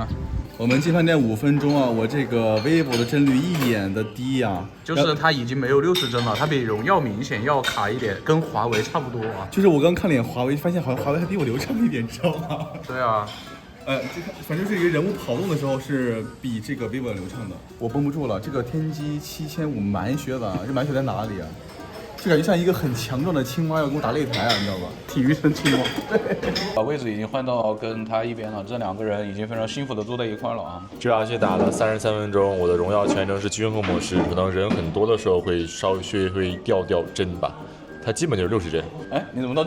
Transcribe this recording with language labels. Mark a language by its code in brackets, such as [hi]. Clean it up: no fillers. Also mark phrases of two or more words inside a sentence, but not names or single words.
[zh] 我們進飯店5分鐘啊，我這個 vivo 的幀率一眼的低呀，就是它已經沒有60幀了，它比榮耀明顯要卡一點，跟華為差不多啊。就是我剛看了眼華為，發現好像華為還比我流暢一點，知道嗎？對啊。反正是一個人物跑動的時候是比這個 vivo 流暢的。我繃不住了，這個天玑7500滿血版，這滿血在哪裡啊？就感覺像一個很強壯的青蛙要跟我打擂台啊，你知道吧？體育生青蛙。把位置已經換到跟他一邊了，這2個人已經非常幸福的坐在一塊了啊。這場戲打了33分鐘，我的榮耀全程是均衡模式，可能人很多的時候會稍微會掉幀吧，它基本就是60幀。